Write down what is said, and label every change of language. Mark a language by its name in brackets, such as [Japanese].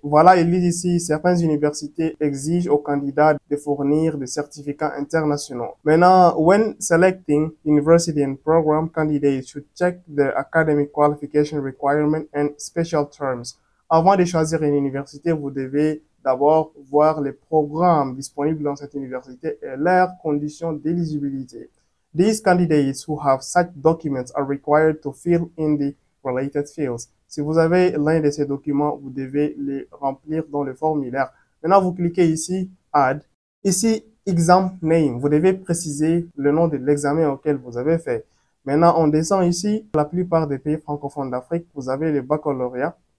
[French] Voilà, ils disent ici, certaines universités exigent aux candidats de fournir des certificats internationaux. Maintenant, [English] when selecting university and program, candidates should check their academic qualification requirement and special terms. [French] Avant de choisir une université, vous devez d'abord voir les programmes disponibles dans cette université et leurs conditions d'éligibilité. [English] These candidates who have such documents are required to fill in the related fields. [French] Si vous avez l'un de ces documents, vous devez les remplir dans le formulaire. Maintenant, vous cliquez ici, Add. Ici, Exam Name. Vous devez préciser le nom de l'examen auquel vous avez fait. Maintenant, on descend ici. La plupart des pays francophones d'Afrique, vous avez le baccalauréat.